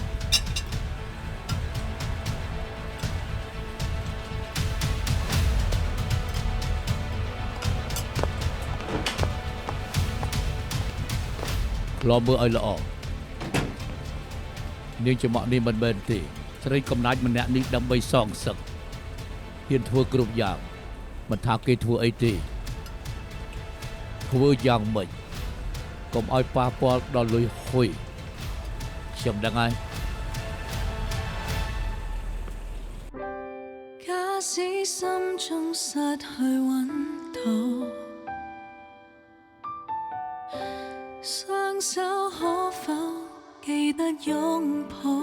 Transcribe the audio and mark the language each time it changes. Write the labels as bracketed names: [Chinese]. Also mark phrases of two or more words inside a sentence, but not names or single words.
[Khmer] ឡមើលឲ្យល្អនាងចំក់នេះមិនមែនទេស្រីកំណាចម្នាក់នេះដើម្បីសងសឹកហ៊ានធ្វើគ្រប់យ៉ាងមិនថាគេធ្វើអីទេ ធ្វើយ៉ាងម៉េចកុំឲ្យប៉ះពាល់ដល់លុយហ៊ុយខ្ញុំដឹងហើយ [Chinese] 假使心中失去溫度，雙手可否記得擁抱？